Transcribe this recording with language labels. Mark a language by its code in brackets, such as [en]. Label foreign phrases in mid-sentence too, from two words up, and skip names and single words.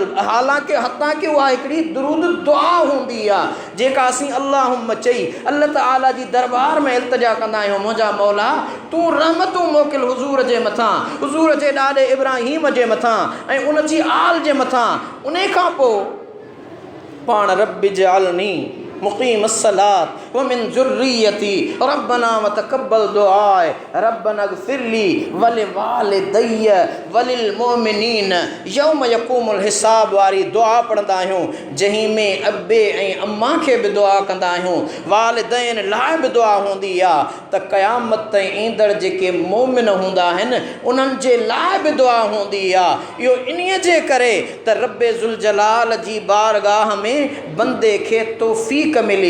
[sd] हालांकि हतांकि उहा हिकिड़ी दुरूद दुआ हूंदी आहे जेका असीं अल्लाहुम्मा चई अल्लाह ताला जी दरबार में इल्तिजा कंदा आहियूं मुंहिंजा मौला तूं रहमतूं मोकिल हुज़ूर जे मथां हुज़ूर जे ॾाॾे इब्राहीम जे मथां ऐं उन जी आल जे मथां। उन खां पोइ पाण [ar] رب اجعلني مقيم الصلاة ومن ذريتي ربنا وتقبل دعاء ربنا اغفر لي ولوالدي وللمؤمنين يوم يقوم الحساب [sd] वारी दुआ पढ़ंदा आहियूं जंहिं में अबे ऐं अम्मा खे बि दुआ कंदा आहियूं। वालिदैन लाइ बि दुआ हूंदी आहे त क़यामत ताईं ईंदड़ जेके मोमिन हूंदा आहिनि उन्हनि जे लाइ बि दुआ हूंदी आहे। इहो इन्हीअ जे करे त रब्बे ज़ुल जलाल जी बारगाह में बंदे खे तौफ़ीक़ मिली।